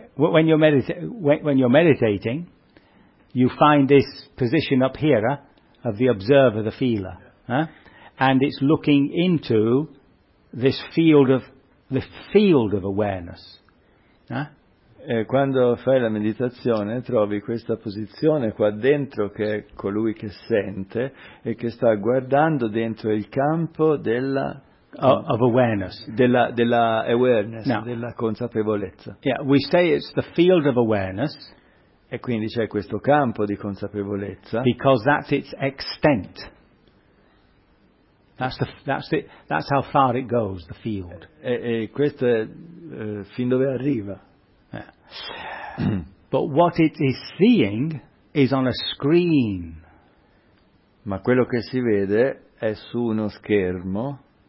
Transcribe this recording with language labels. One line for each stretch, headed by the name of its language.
English: When you're meditating, you find this position up here of the observer, the feeler, and it's looking into this field of awareness.
Italian: Quando fai la meditazione trovi questa posizione qua dentro che è colui che sente e che sta guardando dentro il campo della
English: Of awareness,
Italian: della awareness, no. Della consapevolezza.
English: Yeah, we say it's the field of awareness.
Italian: E quindi c'è questo campo di consapevolezza.
English: Because that's its extent. That's how far it goes. The field.
Italian: E questo è fin dove arriva.
English: Yeah. But what it is seeing is on a screen.
Italian: Ma quello che si vede è su uno schermo.